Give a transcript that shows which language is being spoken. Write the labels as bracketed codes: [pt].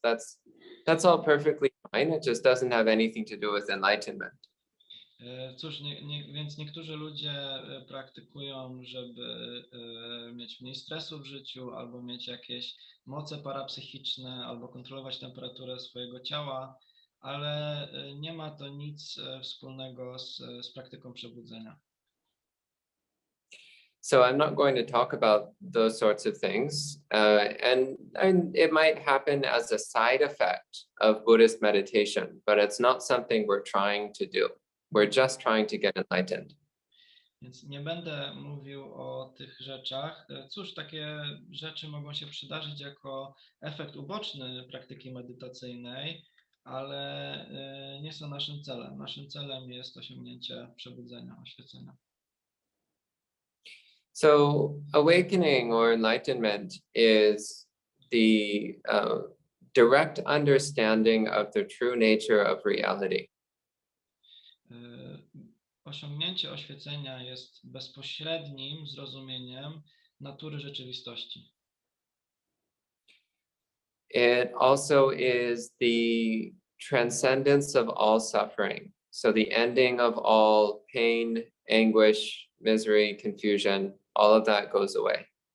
[en] That's all perfectly fine. It just doesn't have anything to do with enlightenment. [pl] Cóż, więc niektórzy ludzie praktykują, żeby mieć mniej stresu w życiu, albo mieć jakieś moce parapsychiczne, albo kontrolować temperaturę swojego ciała, ale nie ma to nic wspólnego z praktyką przebudzenia. [en] So I'm not going to talk about those sorts of things, and it might happen as a side effect of Buddhist meditation, but it's not something we're trying to do. We're just trying to get enlightened. [pl] Więc nie będę mówił o tych rzeczach. Cóż, takie rzeczy mogą się przydarzyć jako efekt uboczny praktyki medytacyjnej, ale nie są naszym celem. Naszym celem jest osiągnięcie przebudzenia, oświecenia. [en] So awakening or enlightenment is the direct understanding of the true nature of reality. [pl] Osiągnięcie oświecenia jest bezpośrednim zrozumieniem natury rzeczywistości. [en] It also is the transcendence of all suffering. So the ending of all pain, anguish, misery, confusion, all of that goes away.